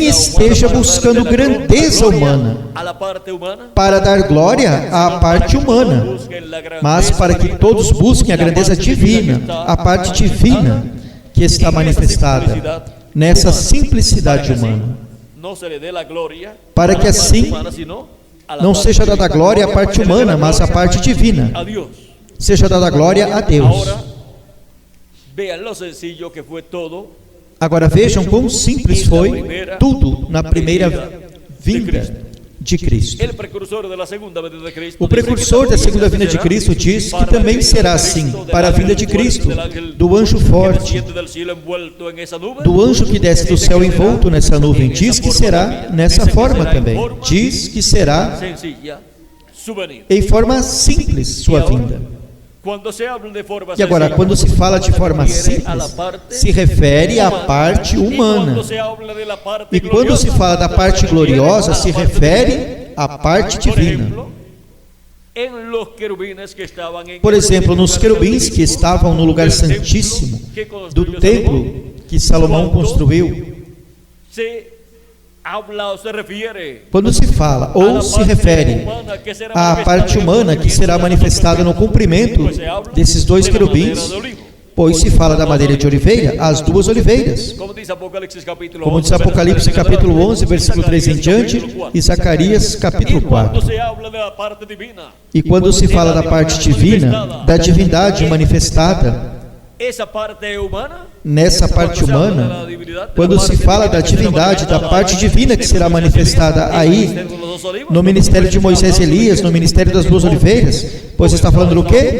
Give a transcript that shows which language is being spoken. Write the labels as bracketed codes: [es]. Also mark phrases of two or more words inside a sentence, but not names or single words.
[pt] esteja buscando grandeza humana para dar glória à parte humana, mas para que todos busquem a grandeza divina, a parte divina que está manifestada nessa simplicidade humana, para que assim não seja dada a glória à parte humana, mas à parte divina, seja dada a glória a Deus. Agora vejam quão simples foi tudo na primeira vinda de Cristo. [es] El precursor de la segunda venida de Cristo [pt] O [es] dice que [pt] precursor da [es] también [pt] segunda vinda de [es] será [pt] Cristo diz que [es] para [pt] também [es] el [pt] será [es] Cristo [pt] assim [es] del [pt] para a vinda [es] ángel de fuerte, [pt] Cristo, [es] del ángel [pt] do anjo que forte, [es] desciende del cielo envuelto en esa nube. [pt] do anjo que desce do céu envolto nessa nuvem. Diz que será nessa forma também. Diz que será [es] Sencilla su venida. [pt] em forma simples sua vinda. [es] Cuando se habla de forma [pt] E agora, [es] sencilla, [pt] quando se fala de forma [es] refiere a la [pt] simples, [es] parte [pt] se refere à [es] humana. [pt] parte [es] Y [pt] humana. [es] cuando se habla de la parte [pt] E quando se fala da parte gloriosa, se refere à parte [es] Por divina. ejemplo, en los querubines que estaban en [pt] Por [es] el [pt] exemplo, nos querubins que estavam no lugar santíssimo do templo que Salomão construiu, [es] se habla o se refiere [pt] quando se fala ou se refere à parte humana que será manifestada no cumprimento desses dois querubins, pois se fala da madeira de oliveira, as duas oliveiras, como diz Apocalipse capítulo como diz Apocalipse capítulo 11, versículo 3 em diante, e Zacarias capítulo 4. [es] se habla de la parte divina, [pt] E quando se fala da parte divina, da divindade manifestada, essa parte é humana. nessa parte humana, quando se fala da divindade, da parte divina que será manifestada aí, no ministério de Moisés e Elias, no ministério das duas oliveiras, pois está falando do quê?